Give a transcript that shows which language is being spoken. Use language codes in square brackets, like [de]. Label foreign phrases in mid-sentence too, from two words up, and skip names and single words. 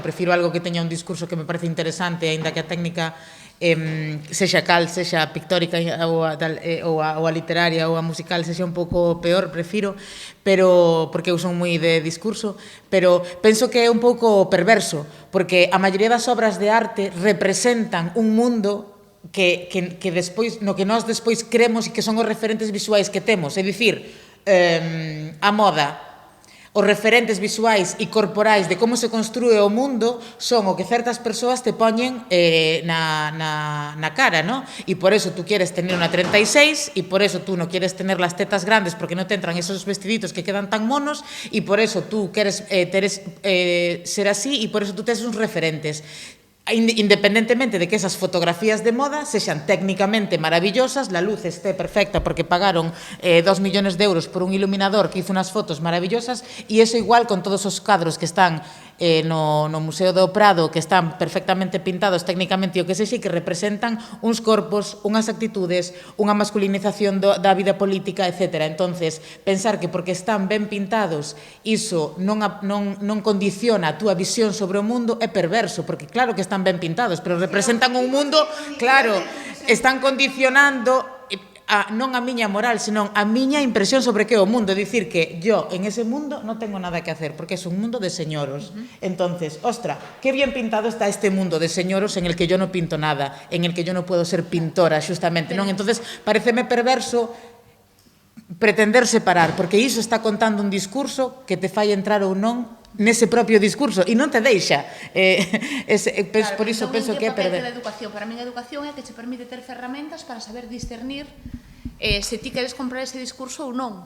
[gl] Prefiro algo que teña un discurso que me parece interesante, aínda que a técnica sexa pictórica ou a literaria ou a musical sexa un pouco peor, prefiro, pero porque eu son moi de discurso, pero penso que é un pouco perverso, porque a maioría das obras de arte representan un mundo que despois, no que nós despois cremos e que son os referentes visuais que temos, é dicir, a moda, os referentes visuais e corporais de como se construe o mundo son o que certas persoas te poñen na cara, ¿no? [es] E por eso tú quieres tener una 36 e por eso tú no quieres tener las tetas grandes porque no te entran esos vestiditos que quedan tan monos e por eso tú quieres ser así e por eso tú [gl] tes uns referentes. [es] Independentemente de que esas fotografías de moda sexan técnicamente maravillosas, la luz esté perfecta porque pagaron 2 millones de euros por un iluminador que hizo unas fotos maravillosas, [gl] e eso igual con todos os cadros que están no Museo do Prado, que están perfectamente pintados técnicamente o que sexa, que representan uns corpos, unhas actitudes, unha masculinización da vida política, etc. Entonces, pensar que porque están ben pintados iso non condiciona a túa visión sobre o mundo é perverso, porque claro que están ben pintados, pero representan un mundo, claro, están condicionando non a miña moral, senón a miña impresión sobre que é o mundo. É dicir que [es] yo en ese mundo [gl] non [es] tengo nada que hacer, [gl] porque é un mundo de señoros. [es] Entonces, ostra, qué bien pintado está este mundo de señoros en el que yo no pinto nada, en el que yo no puedo ser pintora, [gl] xustamente, non? Entonces, pareceme perverso pretender separar, porque iso está contando un discurso que te fai entrar ou non nese propio discurso e non te deixa. Por iso penso que é perder. Para min a educación é que che permite ter ferramentas para saber discernir se ti queres comprar ese discurso ou non.